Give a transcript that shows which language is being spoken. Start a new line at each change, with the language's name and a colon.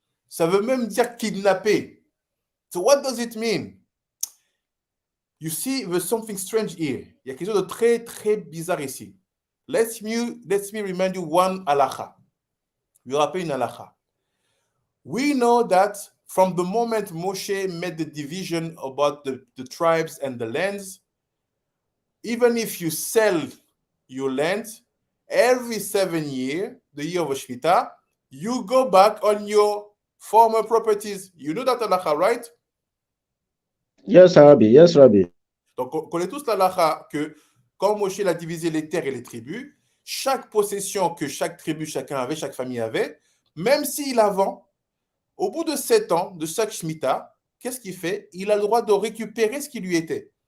French: Ça veut même dire kidnapper.
English: So what does it mean? You see, there's something strange here.
French: Il y a quelque chose de très, très bizarre ici.
English: Let me remind you one halakha.
French: Je vous rappelle une halakha.
English: We know that from the moment Moshe made the division about the tribes and the lands, even if you sell your land, every 7 years, the year of Shemitah, you go back on your former properties. You know that halakha, right? Yes, Rabbi. Yes, Rabbi.
French: Donc, on connaît tous l'halakha que quand Moshe a divisé les terres et les tribus, chaque possession que chaque tribu, chacun avait, chaque famille avait, même s'il la vend, au bout de 7 ans de chaque Shemitah, qu'est-ce qu'il fait? Il a le droit de récupérer ce qui lui était.